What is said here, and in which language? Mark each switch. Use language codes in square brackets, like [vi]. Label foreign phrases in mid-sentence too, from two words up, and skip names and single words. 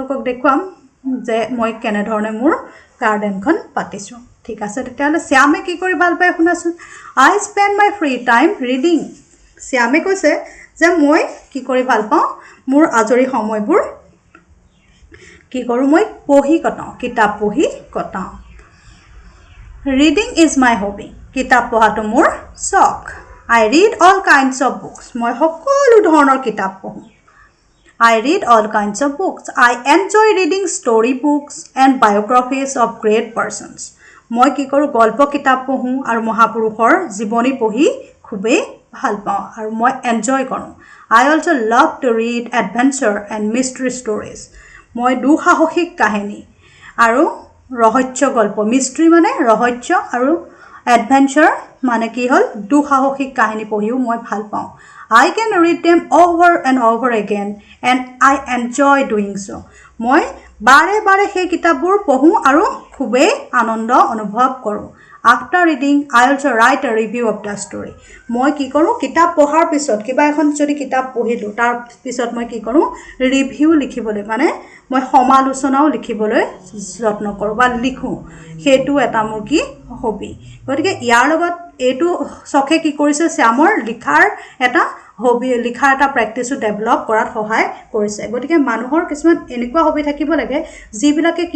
[as] কেতিয়াবা তোমালোকক দেখুৱাম যে মই কেনে ধৰণে মোৰ গাৰ্ডেনখন পাতিছোঁ ঠিক আছে তেতিয়াহ'লে শ্যামে কি কৰি ভাল পায় শুনাচোন [en] I spend my free time reading [as] শ্যামে কৈছে যে মই কি কৰি ভাল পাওঁ মোৰ আজৰি সময়বোৰ কি কৰোঁ মই পঢ়ি কটাওঁ কিতাপ পঢ়ি কটাওঁ [en] reading is my hobby [as] কিতাপ পঢ়াটো মোৰ চখ [en] I read all kinds of books [as] মই সকলো ধৰণৰ কিতাপ পঢ়োঁ [en] I read all kinds of books. I enjoy reading story books and biographies of great persons. [as] মই কি কৰোঁ গল্প কিতাপ পঢ়োঁ আৰু মহাপুৰুষৰ জীৱনী পঢ়ি খুবেই ভাল পাওঁ আৰু মই এনজয় কৰোঁ [en] I also love to read adventure and mystery stories. [as] মই দুঃসাহসিক কাহিনী আৰু ৰহস্য গল্প মিষ্ট্ৰি মানে ৰহস্য আৰু এডভেঞ্চাৰ মানে কি হ'ল দুঃসাহসিক কাহিনী পঢ়িও মই ভাল পাওঁ [en] I can read them over and over again and I enjoy doing so. [as] মই বাৰে বাৰে সেই কিতাপবোৰ পঢ়োঁ আৰু খুবেই আনন্দ অনুভৱ কৰোঁ [en] After reading, I also write a review of the story. [as] মই কি কৰোঁ কিতাপ পঢ়াৰ পিছত কিবা এখন যদি কিতাপ পঢ়িলোঁ তাৰ পিছত মই কি কৰোঁ ৰিভিউ লিখিবলৈ মানে মই সমালোচনাও লিখিবলৈ যত্ন কৰোঁ বা লিখোঁ সেইটো এটা মোৰ কি হবি গতিকে ইয়াৰ লগত এইটো চখে কি কৰিছে শ্যামৰ লিখাৰ এটা হবি লিখাৰ এটা [en] practice develop [as] কৰাত সহায় কৰিছে গতিকে মানুহৰ কিছুমান এনেকুৱা হবি থাকিব লাগে যিবিলাকে কি